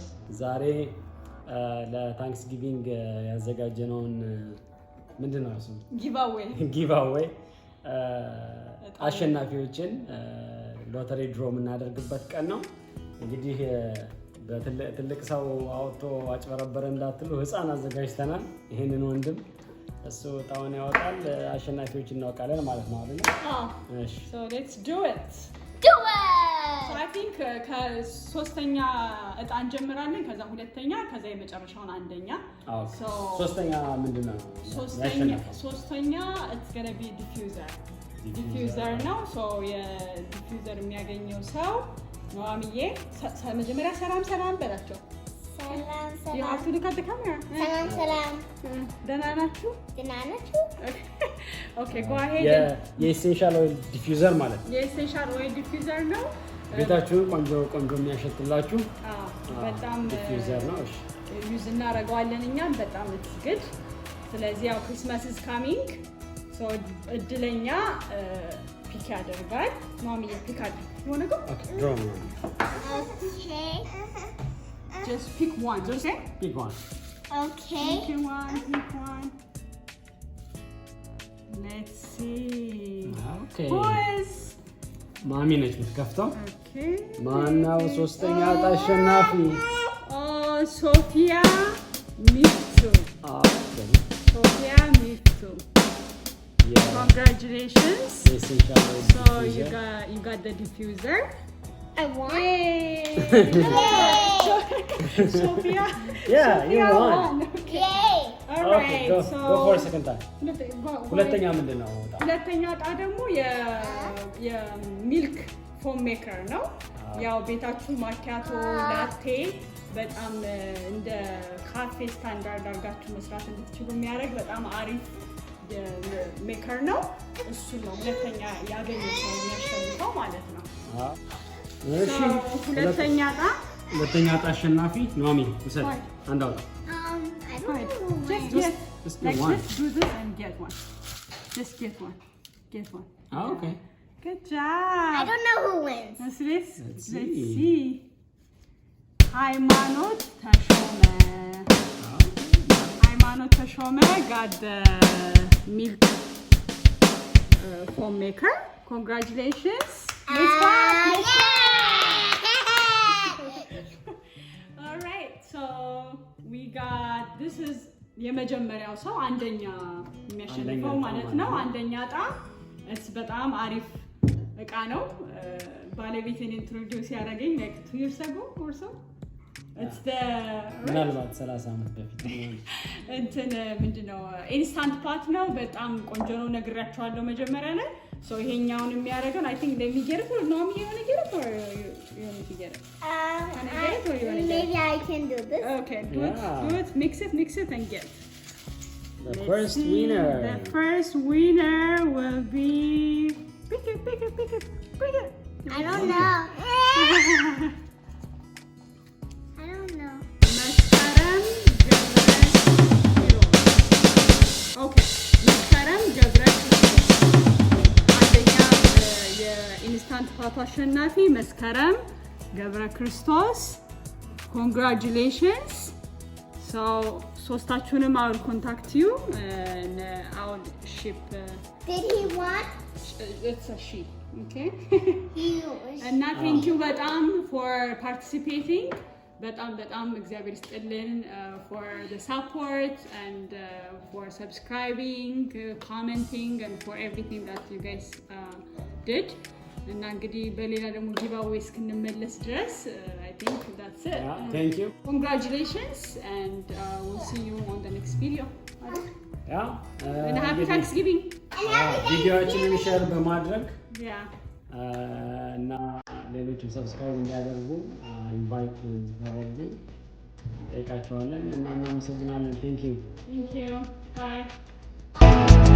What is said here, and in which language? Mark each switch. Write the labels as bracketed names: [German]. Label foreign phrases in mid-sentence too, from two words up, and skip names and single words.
[Amharic] ዛሬ ለታንክስ ጊቪንግ ያዘጋጀነውን ምንድነው እሱ ጊቫዌይ አሸናፊዎችን ሎተሪ ድሮ የምናደርግበት ቀን ነው። እንግዲህ በትልቅ ሰው አውጥቶ አጭበረበረ እንዳትሉ ህፃን አዘጋጅተናል። ይሄንን ወንድም እሱ ጣውን ያወጣል፣ አሸናፊዎች እናውቃለን ማለት ነው አይደል? እሺ [English] so let's do it so I think [Amharic] ከሶስተኛ እጣ እንጀምራለን፣ ከዛ ሁለተኛ፣ ከዛ የመጨረሻውን አንደኛ። so ሶስተኛ ምንድነው? ሶስተኛ [English] it's going to be diffuser [Amharic] ነው። so የዲፊውዘር የሚያገኘው ሰው ኑሐሚዬ መጀመሪያ ሰላም በላቸው። ሰላም [English] you have to look at the camera. [Amharic] ሰላም ደህና ናችሁ? [English] okay go ahead. [Amharic] የኤሴንሻል ኦይል ዲፊውዘር ማለት ነው። የኤሴንሻል ኦይል ዲፊውዘር ነው። ቤታችሁን ቆንጆ የሚያሸትላችሁ በጣም ዲፊውዘር ነው። እሺ ዩዝ እናደርገዋለን እኛም በጣም [English] it's good። [Amharic] ስለዚህ ያው ክሪስማስ [English] is coming so [Amharic] እድለኛ ፒክ ያደርጋል። ኑሐሚዬ ፒክ አድርግ። [English] you want to go? okay draw one. okay just pick one. okay pick one. okay pick one. let's see. okay who is [Amharic] ማሚ ነች የምትከፍተው። [English] okay [Amharic] ማነው ሶስተኛ እጣ አሸናፊ? ሶፊያ ሚፍቱ። [English] okay [Amharic] ሶፊያ ሚፍቱ congratulations. የኤሴንሻል ኦይል [English] so you got the diffuser. I won. Yay! Sophia. yeah you won. Yay. All okay right. go, so go for a second time. [Amharic] ሁለተኛ ምንድነው? ሁለተኛ እጣ ደግሞ የሚልክ ፎም ሜከር ነው። ያው ቤታችሁ ማኪያቶ ላቴ በጣም እንደ ካፌ ስታንዳርድ አድርጋችሁ መስራት እንድትችሉ የሚያደርግ በጣም አሪፍ ሜከር ነው። እሱ ነው ሁለተኛ ያገኘው ሰው የሚያሸንፈው ማለት ነው። እሺ ሁለተኛ እጣ አሸናፊ ኑሐሚ ውሰድ። አንድ አውጣ። [English] I don't know. just get one. do this and get one. Just get one. okay Good job. I don't know who wins. Let's see. see. ሃይማኖት ተሾመ got the milk foam maker. Congratulations. Let's clap. All right, so we got this is [Amharic] የመጀመሪያው ሰው አንደኛ የሚያሸንፈው ማለት ነው። አንደኛ እጣ በጣም አሪፍ እቃ ነው። ባለቤቴን ኢንትሮዲዩስ ያደረገኝ [English] like 2 years ago or so. it's the [Amharic] ምናልባት 30 ዓመት በፊት እንትን ምንድነው ኢንስታንት ፓት ነው። በጣም ቆንጆ ነው ነግራችኋለሁ መጀመሪያ ላይ። [English] so [Amharic] ይሄኛውን የሚያደርገው [English] I think let me get it or Nomiye you want to get it or you want me to get it? Maybe I can do this. Okay, do it, mix it and get it. the first winner. The first winner will be pick it. I don't know. I don't know. [Amharic] መስከረም ገብረ አንደኛ የኢንስታንት ፓቱ አሸናፊ መስከረም ገብረ ክርስቶስ congratulations. [English] so ሶስታችሁንም I will contact you and I will ship. Did he won? It's a she. okay He was. and thank you በጣም for participating. [Amharic] በጣም እግዚአብሔር ይስጥልን [English] for the support and for subscribing, commenting and for everything that you guys did. [Amharic] እና እንግዲህ በሌላ ደግሞ ጊቫዌይ እስክንመለስ ድረስ [English] I think that's it. thank you. Congratulations and we'll see you on the next video. and happy Thanksgiving. [Amharic] ቪዲዮአችንን ሼር በማድረግ እና ሌሎችም ሰብስክራይብ እንዲያደርጉ ኢንቫይት አድርጉ ጠይቃቸዋለን እና እናመሰግናለን። [English] thank you. Bye.